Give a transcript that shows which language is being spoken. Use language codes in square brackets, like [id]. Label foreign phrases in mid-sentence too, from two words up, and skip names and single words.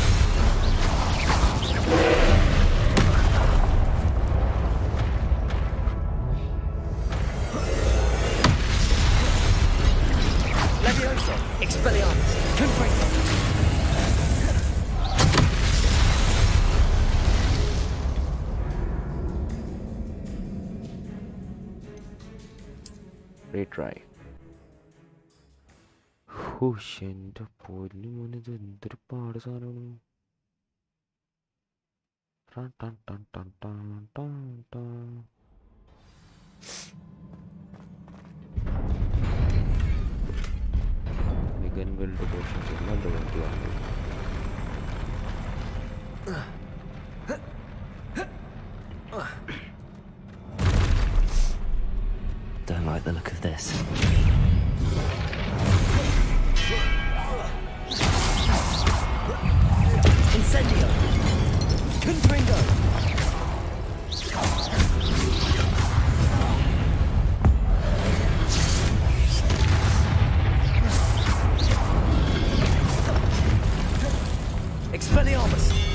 [en] Levioso! Expelliarmus! Confringo! Retry. Whoosh, [ml] എൻ്റെ പൊന്നു മോനെ, ഇത് എന്തൊരു പാട് സാധനമാണ്. മികൻ [en] weld portions [ml] നല്ല വണ്ടിയാണ്. [en] Don't like the look of this. Incendio! Confringo! Expelliarmus!